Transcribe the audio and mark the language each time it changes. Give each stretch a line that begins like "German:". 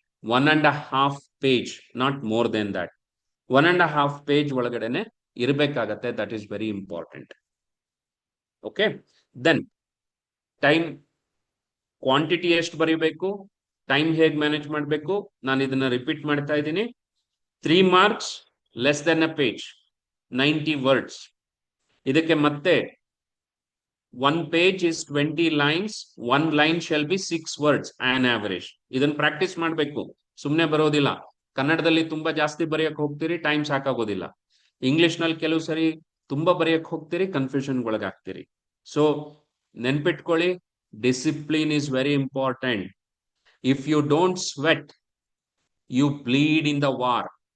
English: 1.5 page, not more than that. 1.5 page
Kannada: ಒಳಗಡೆನೆ ಇರಬೇಕಾಗತ್ತೆ.
English: That is very important. Okay.
Kannada: Then time quantity ಎಷ್ಟು ಬರೀಬೇಕು, time ಹೇಗೆ ಮ್ಯಾನೇಜ್ ಮಾಡಬೇಕು, ನಾನು ಇದನ್ನ ರಿಪೀಟ್ ಮಾಡ್ತಾ ಇದ್ದೀನಿ.
English: 3 marks less than a page, 90 words.
Kannada: ಇದಕ್ಕೆ ಮತ್ತೆ
English: 1 page is 20 lines, 1 line shall be 6 words an average.
Kannada: ಇದನ್ನ ಪ್ರಾಕ್ಟೀಸ್ ಮಾಡಬೇಕು, ಸುಮ್ಮನೆ ಬರೋದಿಲ್ಲ. ಕನ್ನಡದಲ್ಲಿ ತುಂಬಾ ಜಾಸ್ತಿ ಬರೆಯಕ್ ಹೋಗ್ತೀರಿ, ಟೈಮ್ ಸಾಕಾಗೋದಿಲ್ಲ. ಇಂಗ್ಲಿಷ್ ನಲ್ಲಿ ಕೆಲವು ಸರಿ ತುಂಬಾ ಬರೆಯಕ್ ಹೋಗ್ತೀರಿ, ಕನ್ಫ್ಯೂಷನ್ ಒಳಗಾಗ್ತೀರಿ.
English: so
Kannada: ನೆನ್ಪಿಟ್ಕೊಳ್ಳಿ,
English: Discipline is very important. If you don't sweat, you bleed in the war.